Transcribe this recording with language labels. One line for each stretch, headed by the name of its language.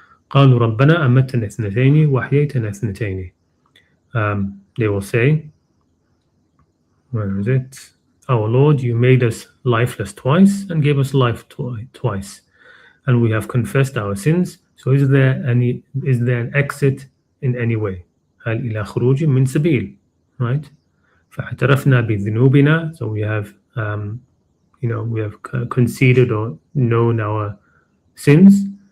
Arabic: قَالُوا رَبَّنَا أَمَّتَنَا اثْنَتَيْنِ وَأَحْيَيْتَنَا اثْنَتَيْنِ.
English: They will say, where is it? Our Lord, you made us lifeless twice and gave us life twice, and we have confessed our sins. So is there an exit in any way?
Arabic: هل إلى خروج من سبيل, right? فاعترفنا بذنوبنا.
English: So we have conceded or known our sins.